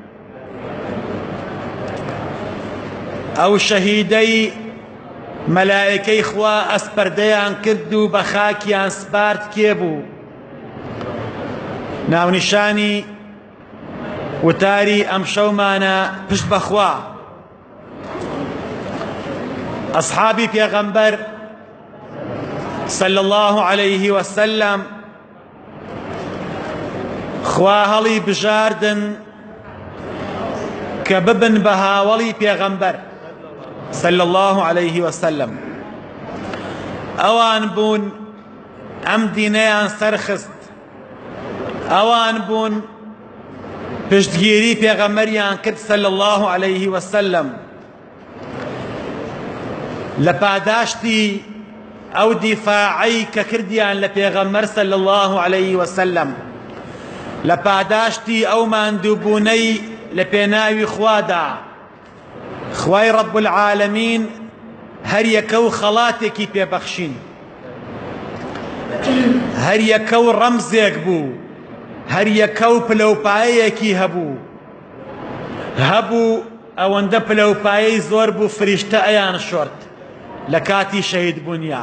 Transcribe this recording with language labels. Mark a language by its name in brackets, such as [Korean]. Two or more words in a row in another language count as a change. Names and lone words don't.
[Central Kurdish] ئەو شەهیدەی مەلائکەی خوا ئەسپەردەیان کرد و بە خاکیان سپارد کێ بوو؟ ناونیشانی وتاری ئەم شەومانە پشت بەخوا ئەصحابی پێغەمبەر [Arabic] صلى الله عليه وسلم [Central Kurdish] خوا هەڵی بژاردن کە ببن بە هاوڵی پێغەمبەر [Arabic] صلى الله عليه وسلم. [Central Kurdish] ئەوان بوون ئەم دینەیان سەرخست، ئەوان بوون پشتگیری پێغەمبەریان کرد [Arabic] صلى الله عليه وسلم. [Central Kurdish] لە پاداشتی ئەو دیفاعی کە کردیان لە پێغەمبەر [Arabic] صلى الله عليه وسلم، [Central Kurdish] لە پاداشتی ئەو ماندووبوونەی لە پێناوی خوادا، خوای [Arabic] رب العالمین [Central Kurdish] هەر یەکە و خەڵاتێکی پێبەخشین، هەر یەکە و ڕەمزێک بوو، هەر یەکە و پلەپایەیەکی هەبوو ئەوەندە پلەپایەی زۆر بوو فریشتە ئەیان شۆرد لە کاتی شەهید بوونیا.